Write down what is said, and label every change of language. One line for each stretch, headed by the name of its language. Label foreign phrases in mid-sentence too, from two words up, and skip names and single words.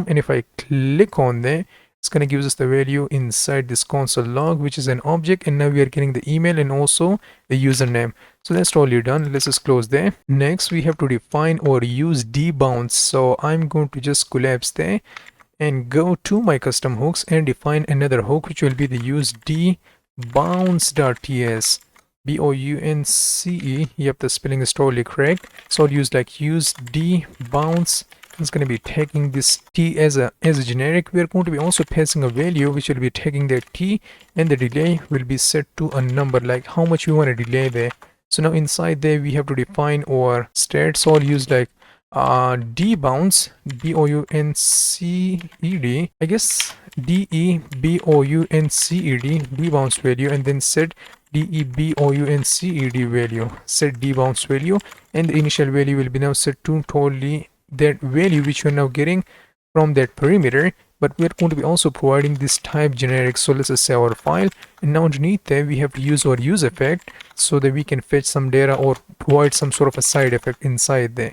English: and if I click on there, it's going to give us the value inside this console log, which is an object, and now we are getting the email and also the username. So that's totally done. Let's just close there. Next, we have to define or use debounce. So I'm going to just collapse there and go to my custom hooks and define another hook, which will be the use debounce.ts. B-O-U-N-C-E. Yep, the spelling is totally correct. So I'll use like use debounce. It's going to be taking this t as a generic. We are going to be also passing a value which will be taking that t, and the delay will be set to a number, like how much we want to delay there. So now inside there we have to define our state. So I'll use like debounce, B-O-U-N-C-E-D, I guess D-E-B-O-U-N-C-E-D, debounce value, and then set D-E-B-O-U-N-C-E-D value, set debounce value, and the initial value will be now set to totally that value which you're now getting from that perimeter. But we're going to be also providing this type generic. So let's just save our file, and now underneath there we have to use our use effect so that we can fetch some data or provide some sort of a side effect inside there.